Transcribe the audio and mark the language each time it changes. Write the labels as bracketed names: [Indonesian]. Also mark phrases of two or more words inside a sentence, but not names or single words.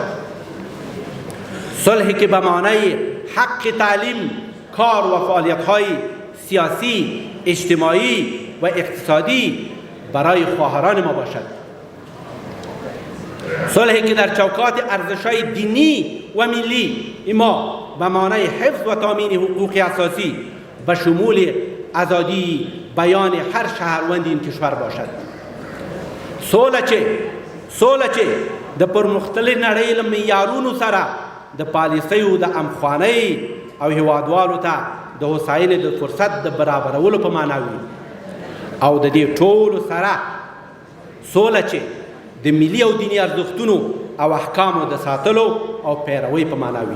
[Persian] صلحی که به معنی حق تعلیم، کار و فعالیت‌های سیاسی، اجتماعی و اقتصادی برای خواهران ما باشد. صلحی که در چوکات ارزش‌های دینی و ملی ما به معنی حفظ و تامین حقوق اساسی و شمول آزادی بیان هر شهروند این کشور باشد. [Pashto] سوله چې د پرمختللې نړۍ له معیارونو سره د پالیسیو د امخوانۍ او هیوادوالو ته د هوساینې د فرصت د برابرولو په معنا وي او د دې ټولو سره سوله چې د ملي او دیني ارزښتونو او احکامو د ساتلو او پیروۍ په معنا وي.